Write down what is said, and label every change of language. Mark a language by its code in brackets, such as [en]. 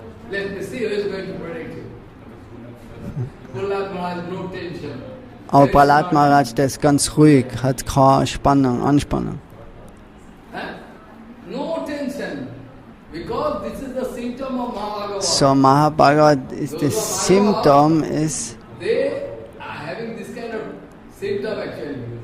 [en] Let me see who is going to protect you. Prahlad Maharaj, no tension. [de] Aber Prahlad Maharaj, der ist ganz ruhig, hat keine Anspannung. [en] No tension. Because this is the symptom of Mahabhagavan. [de] So Mahabhagavan ist das Symptom, ist. [en] They are having this kind of symptom actually.